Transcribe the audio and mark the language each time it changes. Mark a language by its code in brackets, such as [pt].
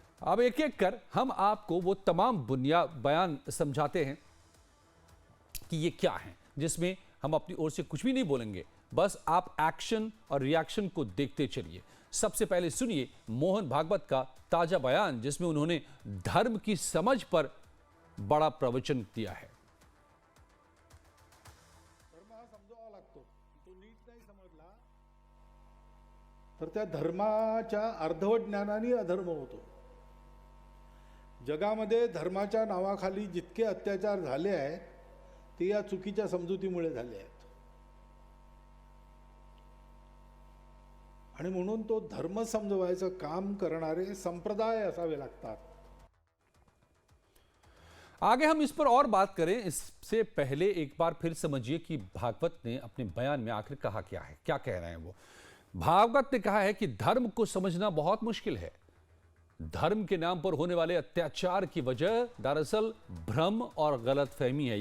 [hi] अब एक एक कर हम आपको वो तमाम बुनियाद बयान समझाते हैं कि ये क्या है, जिसमें हम अपनी ओर से कुछ भी नहीं बोलेंगे, बस आप एक्शन और रिएक्शन को देखते चलिए। सबसे पहले सुनिए मोहन भागवत का ताजा बयान, जिसमें उन्होंने धर्म की समझ पर बड़ा प्रवचन दिया है। [mr] धर्म हा समजावा लागतो, तो नीट नाही समजला तर त्या धर्माच्या अर्धवट ज्ञानाने अधर्म होतो। जगामध्ये धर्माच्या नावाखाली जितके अत्याचार झाले आहेत ते या चुकीच्या समजुतीमुळे झाले आहेत आणि म्हणून तो धर्म समजवायचं काम करणारे संप्रदाय असावे लागतात। [hi] आगे हम इस पर और बात करें, इससे पहले एक बार फिर समझिए कि भागवत ने अपने बयान में आखिर कहा क्या है, क्या कह रहे हैं वो। भागवत ने कहा है कि धर्म को समझना बहुत मुश्किल है। धर्म के नाम पर होने वाले अत्याचार की वजह दरअसल भ्रम और गलतफहमी है।